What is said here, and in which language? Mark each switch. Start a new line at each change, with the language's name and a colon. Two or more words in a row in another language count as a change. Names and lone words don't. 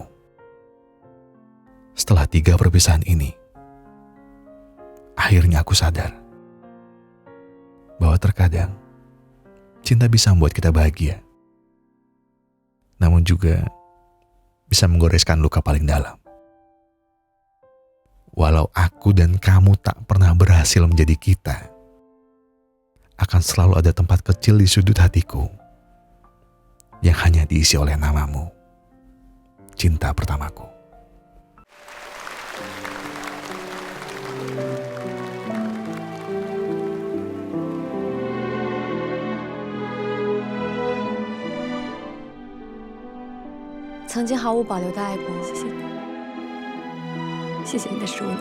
Indonesian: Setelah 3 perpisahan ini, akhirnya aku sadar bahwa terkadang cinta bisa membuat kita bahagia, namun juga bisa menggoreskan luka paling dalam. Walau aku dan kamu tak pernah berhasil menjadi kita, akan selalu ada tempat kecil di sudut hatiku yang hanya diisi oleh namamu, cinta pertamaku.
Chinese: 曾经毫无保留的爱过我，谢谢你，谢谢你的15年。